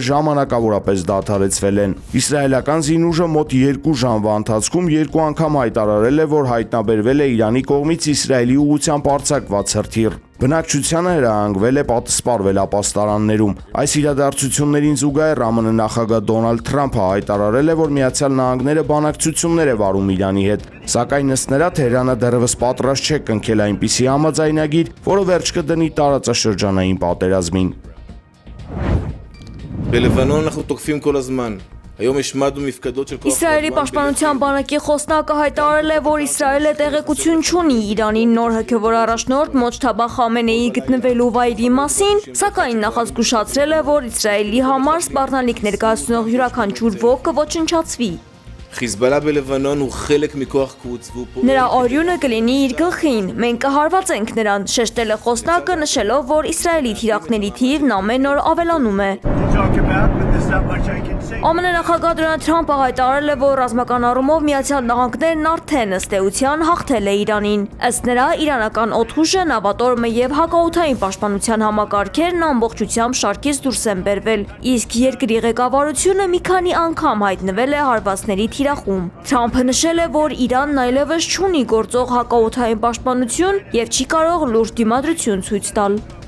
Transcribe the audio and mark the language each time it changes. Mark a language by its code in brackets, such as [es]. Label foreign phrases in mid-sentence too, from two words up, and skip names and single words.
[hy] ժամանակավորապես դադարեցվել են։ Իսրայելական զինուժը մոտ 2 ժամվա ընթացքում 2 անգամ հայտարարել է, որ հայտնաբերվել է Իրանի կողմից Իսրայելի ուղղությամբ արձակված հրթիռ։ Բնակչությանը հրահանգվել է պատսպարվել ապաստարաններում։ Այս իրադարձություններին զուգահեռ ԱՄՆ նախագահ Դոնալդ Թրամփը հայտարարել է, որ Միացյալ Նահանգները բանակցություններ է վարում Իրանի հետ, սակայն ըստ նրա Թեհրանը դեռևս պատրաստ չէ կնքել այնպիսի համաձայնագիր, որը վերջ կդնի տարածաշրջանային պատերազմին։ [he] בלבנון אנחנו תוקפים כל הזמן. היום השמדנו מפקדות של כוח [hy] Իսրայելի պաշտպանության բանակի խոսնակը հայտարարել է, որ Իսրայելը տեղեկություն չունի Իրանի նոր հոգևոր առաջնորդ Մոջթաբա Խամենեիի գտնվելու վայրի մասին, սակայն նախազգուշացրել է, որ Իսրայելի համար սպառնալիք ներկայացնող յուրաքանչյուր ոք կոչնչացվի։ [he] חיזבאללה בלבנון הוא חלק מכוח קודס והוא פועל [hy] Նրա օրյունը կլինի իր գլխին, մենք կհարվածենք նրան, շեշտել է խոսնակը, նշելով, որ Իսրայելի թիրախների թիվն ամեն օր ավելանում է։ ԱՄՆ նախագահ Դոնալդ Թրամփը հայտարարել է, որ ռազմական առումով Միացյալ Նահանգներն արդեն ըստ էության հաղթել է Իրանին։ Ըստ նրա, իրանական օդուժը, նավատորմը եւ հակաօդային պաշտպանության համակարգերն ամբողջությամբ շարքից դուրս են բերվել, իսկ երկրի ղեկավարությունը մի քանի անգամ հայտնվել է հարվածների թիրախում։ Թրամփը նշել է, որ Իրանն այլևս չունի գործող հակաօդային պաշտպանություն եւ չի կարող լուրջ դիմադրություն ցույց տալ։